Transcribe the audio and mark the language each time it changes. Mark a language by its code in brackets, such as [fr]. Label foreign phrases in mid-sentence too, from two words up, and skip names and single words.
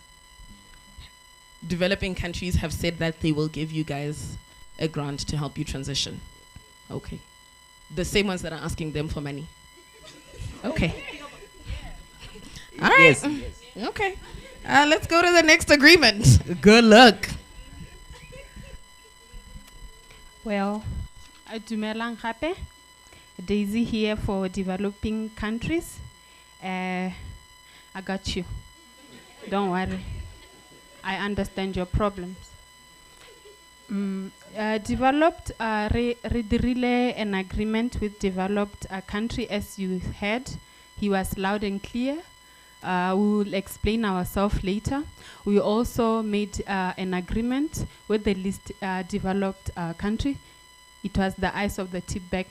[en] Developing countries have said that they will give you guys a grant to help you transition. Okay. The same ones that are asking them for money. Okay. All right. Yes, yes. Okay. Let's go to the next agreement. Good luck. Well, [tn] dumelang gape. [en] Daisy here for developing countries. I got you. Don't worry. I understand your problems. Developed, [tn] re dirile [en] an agreement with developed country, as you heard. He was loud and clear. We will explain ourselves later. We also made an agreement with the least developed country. It was the eyes of the tip bag.